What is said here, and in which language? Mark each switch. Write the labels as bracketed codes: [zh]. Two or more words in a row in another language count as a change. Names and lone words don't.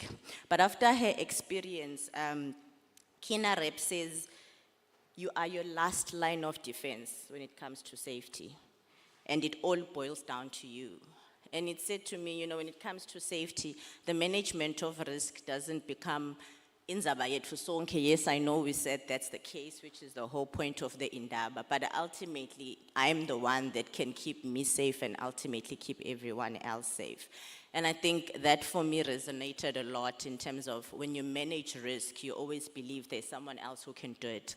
[en] But after her experience, Kina Rep says, you are your last line of defense when it comes to safety. And it all boils down to you. And it said to me, when it comes to safety, the management of risk doesn't become [zu] Indaba yethu sonke. [en] Yes, I know we said that's the case, which is the whole point of the Indaba, but ultimately, I'm the one that can keep me safe and ultimately keep everyone else safe. And I think that for me resonated a lot in terms of when you manage risk, you always believe there's someone else who can do it.